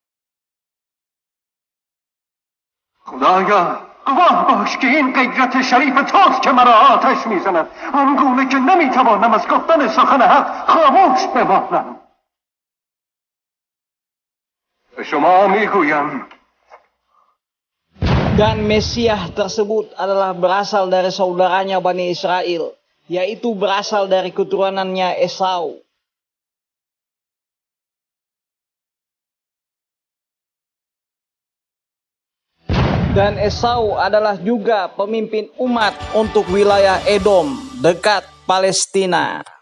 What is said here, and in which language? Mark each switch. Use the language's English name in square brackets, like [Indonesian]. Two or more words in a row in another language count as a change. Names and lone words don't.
[Persian] خدایا گواه باش که این غیرت شریف توست که مرا آتش میزند، آنگونه که نمیتوانم از گفتن سخن حق خاموش بمانم. به شما میگویم [Indonesian] Dan Mesias tersebut adalah berasal dari saudaranya Bani Israel, yaitu berasal dari keturunannya Esau. Dan Esau adalah juga pemimpin umat untuk wilayah Edom dekat Palestina.